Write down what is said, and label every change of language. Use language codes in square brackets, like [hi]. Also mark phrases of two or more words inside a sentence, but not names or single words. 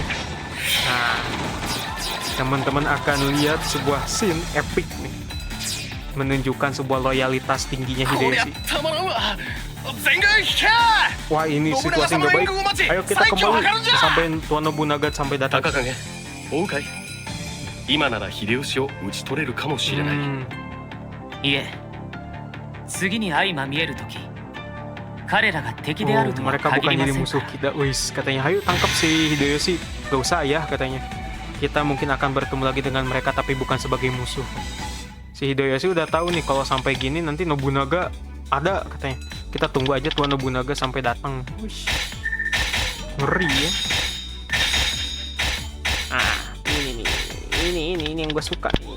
[id] Nah, teman-teman akan lihat sebuah [en] scene epic [id] nih, menunjukkan sebuah loyalitas tingginya Hideyoshi. Wah, ini situasi nggak baik. Ayo kita kembali sampai Tuan Nobunaga sampai datang. [ja] 高影追うかい今なら秀吉を討ち取れるかもしれない、いえ次に相まみえる時彼らが敵であるとは [id] mereka [ja] 限 [id] bukan [ja] りま [id] jadi [ja] せん [id] musuh [ja] から [id] kita. Wis, katanya, ayo tangkap si Hideyoshi. Gak usah ya, katanya. Kita mungkin akan bertemu lagi dengan mereka, tapi bukan sebagai musuh. Si Hideyoshi udah tahu nih kalau sampai gini nanti Nobunaga ada, katanya. Kita tunggu aja Tuan Nobunaga sampai datang. Wish. Ngeri ya. Ah, ini yang gue suka.